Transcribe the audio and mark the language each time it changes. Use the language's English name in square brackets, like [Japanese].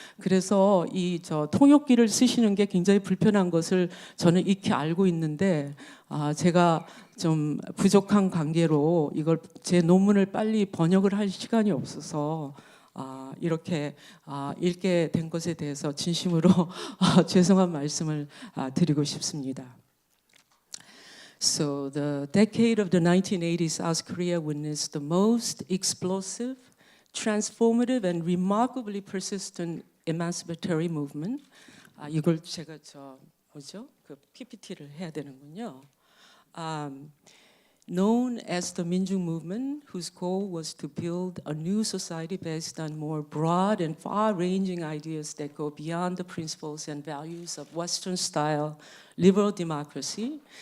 [Korean] 그래서 이 통역기를 쓰시는 게 굉장히 불편한 것을 저는 익히 알고 있는데 제가 좀 부족한 관계로 이걸 제 논문을 빨리 번역을 할 시간이 없어서 이렇게 읽게 된 것에 대해서 진심으로 죄송한 말씀을 드리고 싶습니다. [English] So the decade of the 1980s, South Korea witnessed the most explosive, transformative, and remarkably persistent emancipatory movement. [Korean] 이걸 제가 그 PPT를 해야 되는군요. [English] Known as the Minjung movement, whose goal was to build a new society based on more broad and far-ranging ideas that go beyond the principles and values of Western-style liberal democracy.